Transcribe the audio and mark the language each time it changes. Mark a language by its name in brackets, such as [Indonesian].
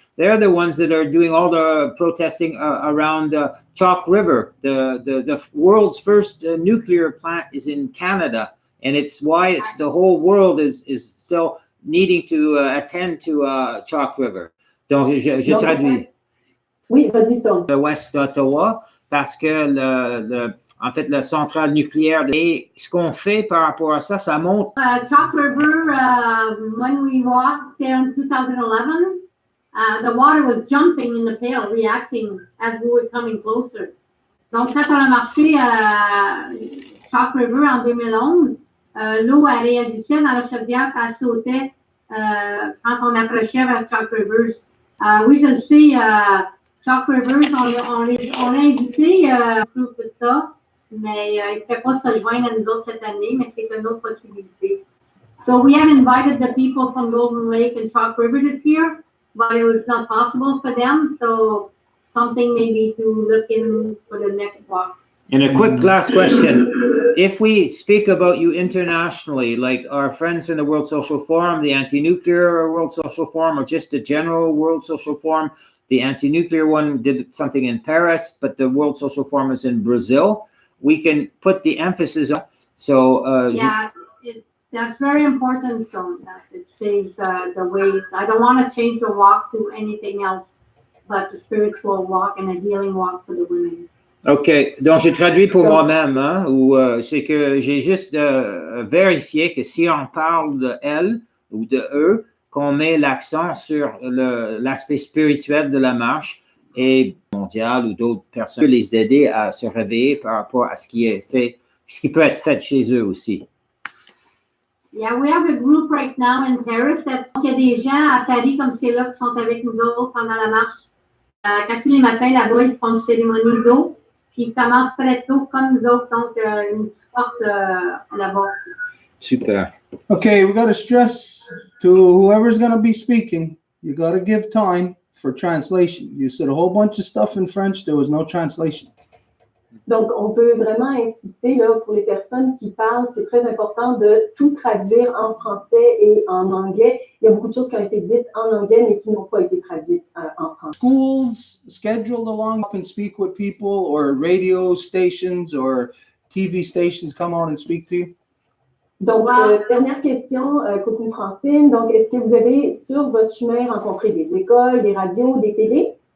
[English] They're the ones that are doing all the protesting around Chalk River. The world's first nuclear plant is in Canada, and it's why the whole world is still needing to attend to Chalk River. [French] Donc, je traduis. Oui, vas-y, Stone. L'ouest d'Ottawa, parce que en fait, la centrale nucléaire, et ce qu'on fait par rapport à ça, ça montre. [English] Chalk River, when we walked there in 2011, the water was jumping in the pail, reacting as we were coming closer. [French] Donc, quand on a marché à Chalk River en 2011, l'eau a réagissait dans la chaudière, puis elle sautait quand on approchait vers Chalk Rivers. Oui, je le sais, Chalk Rivers, on l'a invité pour tout ça, mais il ne fait pas se joindre à nous autres cette année, mais c'est une autre possibilité. [English] So we have invited the people from Golden Lake and Chalk River this year, but it was not possible for them, so something maybe to look in for the next walk. And a quick last question. If we speak about you internationally, like our friends from the World Social Forum, the Anti-Nuclear World Social Forum, or just the general World Social Forum, the anti-nuclear one did something in Paris, but the World Social Forum is in Brazil. We can put the emphasis on. So that's very important. So that it stays the way. I don't want to change the walk to anything else but the spiritual walk and a healing walk for the women. OK. [French] Donc, j'ai traduit pour moi-même, hein, ou c'est que j'ai juste vérifié que si on parle de elle ou de eux, qu'on met l'accent sur l'aspect spirituel de la marche et mondial ou d'autres personnes, les aider à se réveiller par rapport à ce qui est fait, ce qui peut être fait chez eux aussi. [English] Yeah, we have a group right now in Paris. [French] Donc, il y a des gens à Paris comme c'est là qui sont avec nous autres pendant la marche. Quand tous les matins, là-bas, ils font une cérémonie d'eau. Puis ils commencent très tôt comme nous autres, donc ils nous supportent là-bas. Super. [English] Okay, we got to stress to whoever's going to be speaking, you got to give time for translation. You said a whole bunch of stuff in French, there was no translation. [French] Donc, on veut vraiment insister là, pour les personnes qui parlent, c'est très important de tout traduire en français et en anglais. Il y a beaucoup de choses qui ont été dites en anglais, mais qui n'ont pas été traduites en français. [English] Schools scheduled along up and speak with people, or radio stations or TV stations come on and speak to you? [French] Donc, dernière question, coucou Francine. Donc, est-ce que vous avez sur votre chemin rencontré des écoles, des radios, des télé?